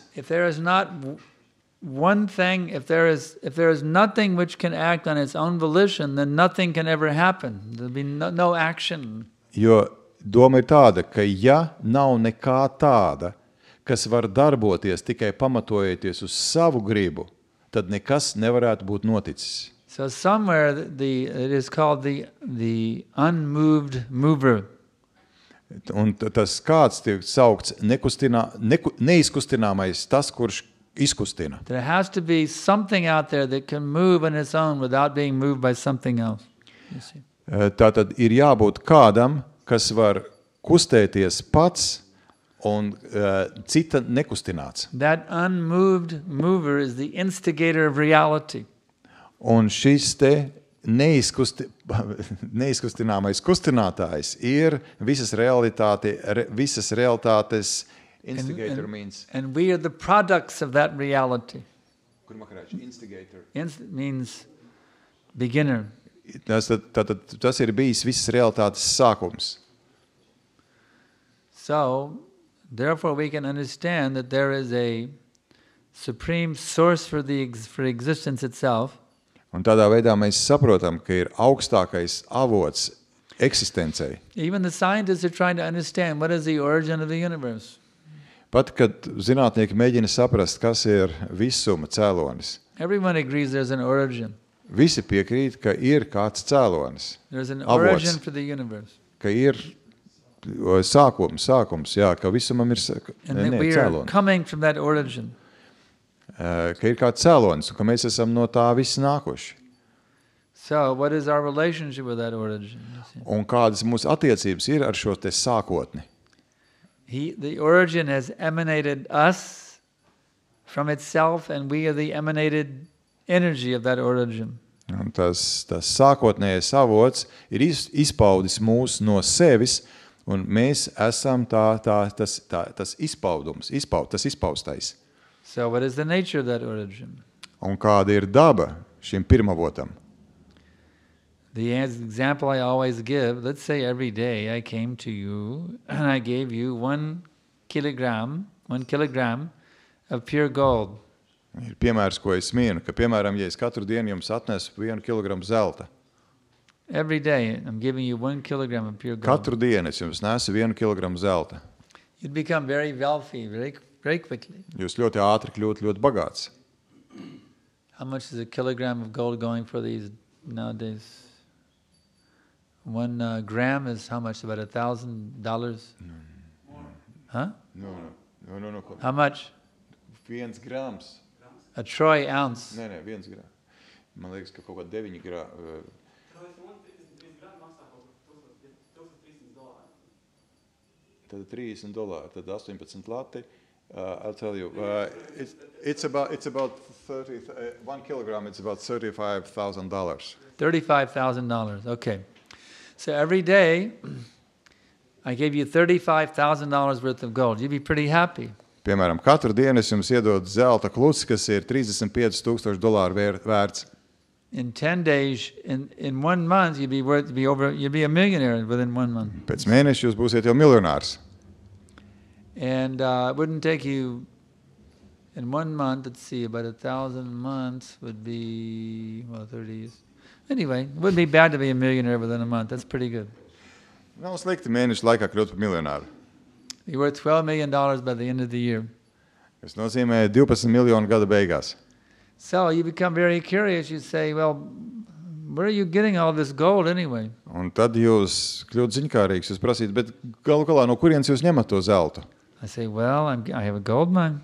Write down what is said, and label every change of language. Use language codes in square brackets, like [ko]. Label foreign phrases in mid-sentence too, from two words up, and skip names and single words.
[en] If there is not one thing, if there is nothing which can act on its own volition, then nothing can ever happen. There'll be no action. [lv] Jo doma ir tāda, ka ja nav nekā tāda, kas var darboties tikai pamatojoties uz savu gribu, tad nekas nevarētu būt noticis. [en] So somewhere it is called the unmoved mover. [lv] Un tas kāds tiek saukts neizkustināmais, tas, kurš izkustina. [en] There has to be something out there that can move on its own without being moved by something else. You see? [lv] Tātad ir jābūt kādam, kas var kustēties pats un cita nekustināts. [en] That unmoved mover is the instigator of reality. [lv] Un šis te neizkustināmais kustinātājs ir visas realitātes [en] instigator means. And we are the products of that reality. Instigator. Means beginner. [lv] Tas ir bijis visas realitātes sākums. [en] So, therefore we can understand that there is a supreme source for existence itself. [lv] Un tādā veidā mēs saprotam, ka ir augstākais avots eksistencei. [en] Even the scientists are trying to understand what is the origin of the universe. [lv] Pat, kad zinātnieki mēģina saprast, kas ir visuma cēlonis. [en] Everyone agrees there's an origin. [lv] Visi piekrīt, ka ir kāds cēlonis. [en] There's an origin for the universe. [lv] Ka ir sākums, jā, ka visumam ir [en] and that we are [lv] cēlonis. [en] Coming from that origin. [lv] Ka ir kāds cēlonis, un ka mēs esam no tā visi nākuši. [en] So, what is our relationship with that origin? [lv] Un kādas mūsu attiecības ir ar šo te sākotni? [en] The origin has emanated us from itself, and we are the emanated energy of that origin. [lv] Un tas sākotnējais avots ir izpaudis mūs no sevis, un mēs esam tas izpaudums, tas izpaustais. [en] So what is the nature of that origin? [lv] Un kāda ir daba šim pirmavotam? [en] The example I always give, let's say every day I came to you and I gave you 1 kilogram of pure gold. [lv] Ir piemērs, ko es minu, ka, piemēram, ja es katru dienu jums atnesu 1 kilogramu zelta. [en] Every day I'm giving you 1 kilogram of pure gold. [lv] Katru dienu es jums nesu 1 kilogramu zelta. [en] You'd become very wealthy very quickly. [lv] Jūs ļoti ātri kļūt ļoti bagāts. [en] How much is a kilogram of gold going for these nowadays? 1 gram is how much? About $1,000? No. Huh? No. How much? 1 grams. A troy ounce. [lv] Nē, 1 grams. Man liekas, ka kaut kā 9 grams. Tad $30, tad 18 lati. [en] I'll tell you, it's about 30. 1 kilogram. It's about $35,000. $35,000. Okay. So every day, I gave you $35,000 worth of gold. You'd be pretty happy. [lv] Piemēram, katru dienu es jums iedodu zelta kluci, kas ir $35,000 vērts. [en] In 10 days, in 1 month, you'd be a millionaire within 1 month. [lv] Pēc mēneša jūs būsiet jau miljonārs. [en] And it wouldn't take you, in 1 month, let's see, about 1,000 months would be, 30 years. Anyway, it wouldn't be bad to be a millionaire within a month. That's pretty good. [lv] Nav slikti mēneša laikā kļūt par miljonāru. [en] You're worth $12 million by the end of the year. [lv] Tas nozīmē 12 miljonu gada beigās. [en] So you become very curious. You say, well, where are you getting all this gold anyway? [lv] Un tad jūs kļūt ziņkārīgs, jūs prasīt, bet galu galā no kurienes jūs ņemat to zeltu? [en] I say, well, I have a gold mine.